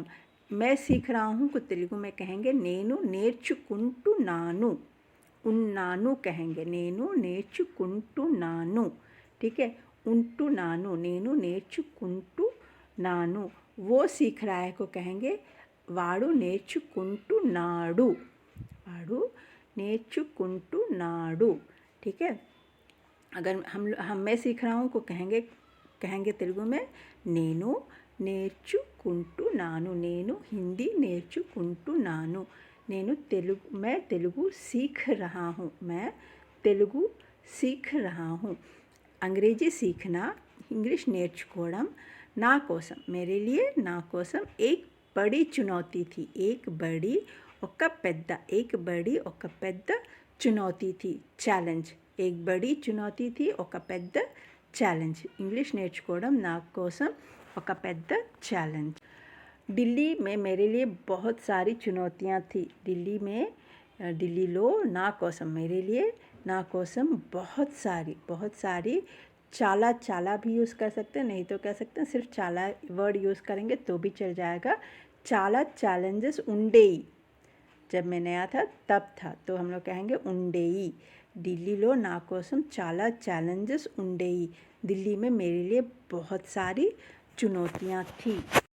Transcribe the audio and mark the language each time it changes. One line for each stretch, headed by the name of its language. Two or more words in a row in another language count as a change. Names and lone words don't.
Hindi: मैं सीख रहा हूँ को तेलुगु में कहेंगे
Telugu: నేను నేర్చుకుంటున్నాను, ఉన్నాను
Hindi: कहेंगे,
Telugu: నేను నేర్చుకుంటున్నాను।
Hindi: ठीक है,
Telugu: ఉంటున్నాను, నేను నేర్చుకుంటున్నాను।
Hindi: वो सीख रहा है को कहेंगे
Telugu: వాడు నేర్చుకుంటున్నాడు,
Hindi: ठीक है। अगर हम मैं सीख रहा हूँ को कहेंगे तेलुगु में
Telugu: నేను నేర్చుకుంటున్నాను, నేను हिंदी నేర్చుకుంటున్నాను,
Hindi: मैं तेलुगु सीख रहा हूँ। अंग्रेजी सीखना, इंग्लिश నేర్చుకోవడం,
Telugu: నా కోసం
Hindi: मेरे लिए
Telugu: నా కోసం
Hindi: एक बड़ी चुनौती थी एक बड़ी
Telugu: ఒక పెద్ద
Hindi: एक बड़ी
Telugu: ఒక పెద్ద
Hindi: चुनौती थी ఛాలెంజ్ एक बड़ी चुनौती थी
Telugu: ఒక పెద్ద ఛాలెంజ్ ఇంగ్లీష్ నేర్చుకోవడం నా కోసం ఒక పెద్ద ఛాలెంజ్
Hindi: दिल्ली में मेरे लिए बहुत सारी चुनौतियाँ थी दिल्लीలో
Telugu: నా కోసం
Hindi: मेरे लिए
Telugu: నా కోసం
Hindi: बहुत सारी
Telugu: చాలా చాలా
Hindi: भी यूज़ कर सकते हैं नहीं तो कह सकते हैं सिर्फ चाला वर्ड यूज़ करेंगे तो भी चल जाएगा
Telugu: చాలా ఛాలెంజెస్ ఉండేయి
Hindi: जब मैं नया था तब था तो हम लोग कहेंगे
Telugu: ఉండేయి ఢిల్లీలో నా కోసం చాలా ఛాలెంజెస్ ఉండేయి
Hindi: दिल्ली में मेरे लिए बहुत सारी चुनौतियाँ थी